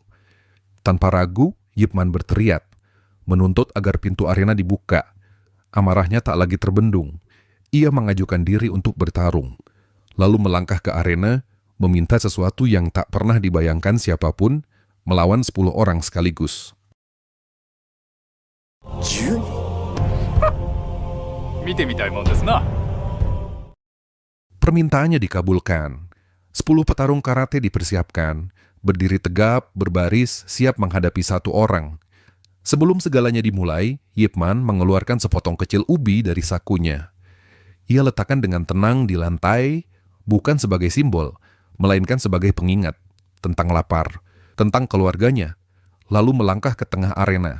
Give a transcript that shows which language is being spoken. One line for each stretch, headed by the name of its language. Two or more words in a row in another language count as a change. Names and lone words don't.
Indonesian: Tanpa ragu, Yip Man berteriak, menuntut agar pintu arena dibuka. Amarahnya tak lagi terbendung. Ia mengajukan diri untuk bertarung, lalu melangkah ke arena, meminta sesuatu yang tak pernah dibayangkan siapapun, melawan 10 orang sekaligus.
Japanese: 見てみたいもんですな。
Indonesian: Permintaannya dikabulkan. 10 petarung karate dipersiapkan, berdiri tegap, berbaris, siap menghadapi 1 orang. Sebelum segalanya dimulai, Yip Man mengeluarkan sepotong kecil ubi dari sakunya. Ia letakkan dengan tenang di lantai, bukan sebagai simbol, melainkan sebagai pengingat tentang lapar, tentang keluarganya, lalu melangkah ke tengah arena.